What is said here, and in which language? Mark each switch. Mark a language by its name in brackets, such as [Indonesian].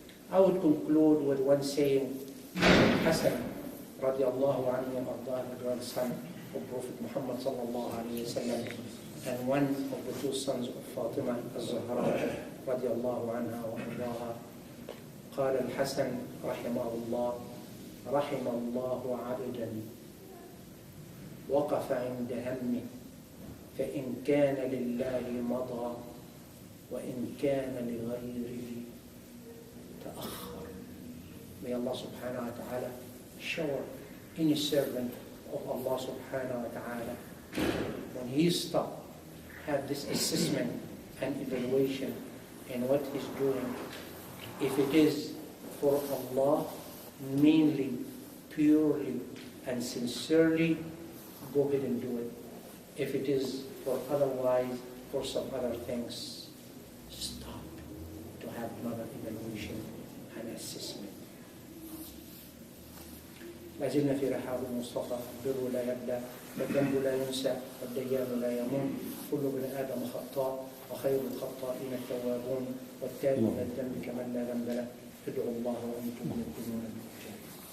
[English] I would conclude with one saying, Hassan radiallahu anhu wa ardah, the grandson of Prophet Muhammad sallallahu alayhi wa sallam, and one of the two sons of Fatima al-Zahra radiallahu anha wa ardaha. [Arabic] قال الحسن رحمه الله رحم الله عبدا وقف عند همه فإن كان لله مضى وإن كان لغيره تأخر. [English] May Allah subhanahu wa ta'ala shower any servant of Allah subhanahu wa ta'ala, when he stops, have this assessment and evaluation in what he's doing, if it is for Allah, mainly, purely, and sincerely, go ahead and do it. If it is for otherwise, for some other things, stop to have another evaluation and assessment. [Arabic] لازلنا في رحاب المصطفى، البر لا يبدأ والذنب لا ينسى والديان لا يمون، كل ابن آدم خطاء وخير الخطائين التوابون والتائب من الذنب كمن لا ذنب له، ادعوا الله وأنتم موقنون بالإجابة.